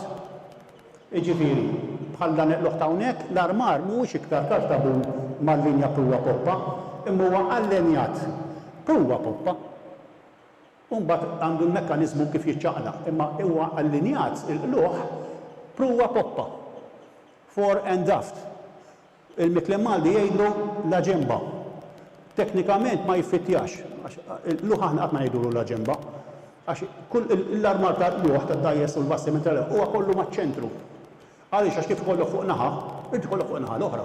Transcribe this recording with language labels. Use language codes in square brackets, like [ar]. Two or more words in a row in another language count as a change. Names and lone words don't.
[mt] Jiġifieri bħal dan il-loħ ta' hawnhekk l-armar mhuwiex iktar kartabun mal-linja pruwa poppa, imma huwa allenjat pruwa poppa. U mbagħad għandu l-mekkaniżmu kif jiċċaqlaq, imma huwa allinjat il-loħ pruwa poppa. [en] Fore and daft. [mt] Il-Miklem Malti jgħidu la ġemba. Teknikament ma jiffittjax. L-luħ aħna qatt ma ngħidulu la ġemba. Għax kull l-armar tal-luħ tad-dajjes u l-bastiment tal-luħ huwa kollu maċ-ċentru. Għaliex għax kif ikollok fuq naħa, inti ikollok fuq naħa l-oħra.